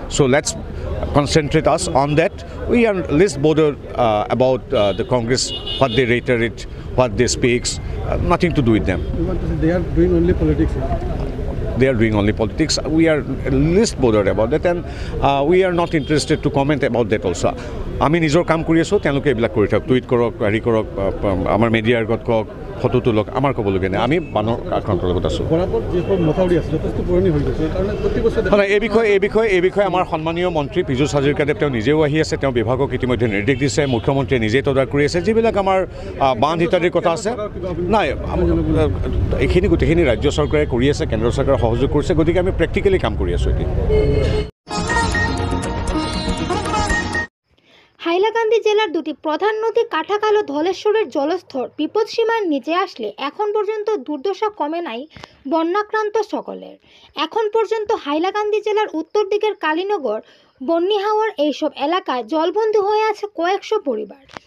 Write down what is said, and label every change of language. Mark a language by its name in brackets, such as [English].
[English] So let's concentrate us on that. We are less bothered about the Congress, what they reiterate, what they speak. Nothing to do with them. They are doing only politics. They are doing only politics. We are least bothered about that, and we are not interested to comment about that also. [Assamese] আমি নিজৰ কাম কৰি আছোঁ, তেওঁলোকে এইবিলাক কৰি থাকক, tweet কৰক, হেৰি কৰক, আমাৰ মিডিয়াৰ আগত কওক, ফটো তোলক আমাৰ ক'বলগীয়া নাই আমি বানৰ আক্ৰান্তৰ লগত আছোঁ বৰাকত যিখন মথাউৰি আছে যথেষ্ট পুৰণি হৈ গৈছে সেইকাৰণে প্ৰতি বছৰ এই বিষয়ে আমাৰ সন্মানীয় মন্ত্ৰী পীযুষ হাজৰিকাদেৱ তেওঁ নিজেও আহি আছে তেওঁ বিভাগক ইতিমধ্যে নিৰ্দেশ দিছে মুখ্যমন্ত্ৰীয়ে নিজেই তদাৰক কৰি আছে যিবিলাক আমাৰ বান্ধ ইত্যাদিৰ কথা আছে নাই এইখিনি গোটেইখিনি ৰাজ্য চৰকাৰে কৰি আছে কেন্দ্ৰ চৰকাৰে সহযোগ কৰিছে গতিকে আমি প্ৰেক্টিকেলি কাম কৰি আছোঁ এতিয়া [Bangla] হাইলাকান্দি জেলার দুটি প্রধান নদী কাটাখাল ও ধলেশ্বরের জলস্তর বিপদসীমার নিচে আসলে এখন পর্যন্ত দুর্দশা কমে নাই বন্যাক্রান্ত সকলের। এখন পর্যন্ত হাইলাকান্দি জেলার উত্তর দিকের কালীনগর বন্নিহাওয়ার এইসব এলাকায় জলবন্দী হয়ে আছে কয়েকশো পরিবার।